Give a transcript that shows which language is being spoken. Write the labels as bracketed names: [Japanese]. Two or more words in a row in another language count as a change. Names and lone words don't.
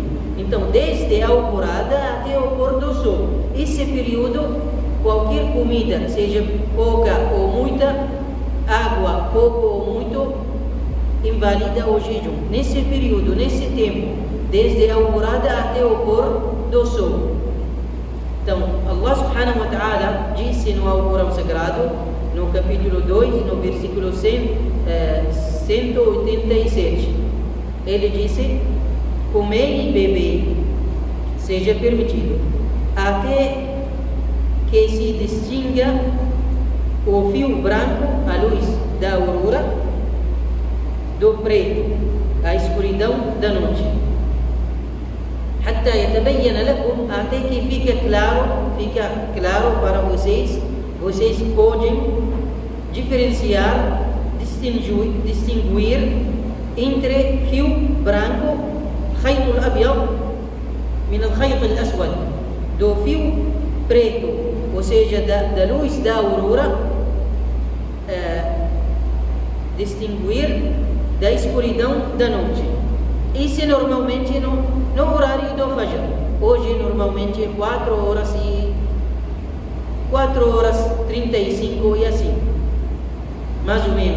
[Portuguese] Então desde a alvorada até o pôr do sol, esse período, qualquer comida, seja pouca ou muita, água pouco ou muito, invalida o jejum. Nesse período, nesse tempo, desde a alvorada até o pôr do sol. Então, [Arabic] الله سبحانه وتعالى [Portuguese] disse no Alcorão Sagrado, no capítulo 2, no versículo 187, ele disse: comer e beber seja permitido, até que se distinga o fio branco, a luz da aurora, do preto, a escuridão da noite. [Arabic] حتى يتبين لكم, [Portuguese] até que fica claro para vocês podem diferenciar, distinguir entre fio branco, [Arabic] خيط الأبيض من الخيط الأسود, [Portuguese] do fio preto, ou seja, da luz da aurora, distinguir da escuridão da noite. Isso normalmente no horário do Fajr. Hoje normalmente é 4h35 e assim, mais ou menos.